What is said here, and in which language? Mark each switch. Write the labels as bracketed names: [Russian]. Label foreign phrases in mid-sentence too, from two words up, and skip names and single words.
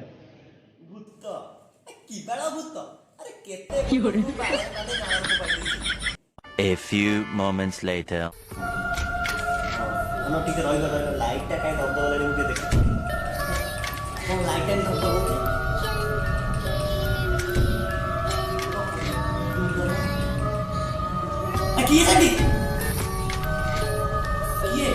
[Odia] ଭୂତ କି ବାଳ ଭୂତ? ଆରେ କେତେ ଭୂତକୁ ବାଡେଇ ନାଳକୁ ପାଇଦେଇଛି। [English] A few moments later. [Odia] ଧନ ଟିକେ ରହିବ, ଲାଇଟ୍ ଟା କାଇଁ ଧବଧବ ହେଲାଣି ମୁଁ ଟିକେ ଦେଖେ। କଣ ଲାଇଟ୍ ଟା ଧବଧବ ହଉଛି? କିଏ ସେଠି? କିଏ?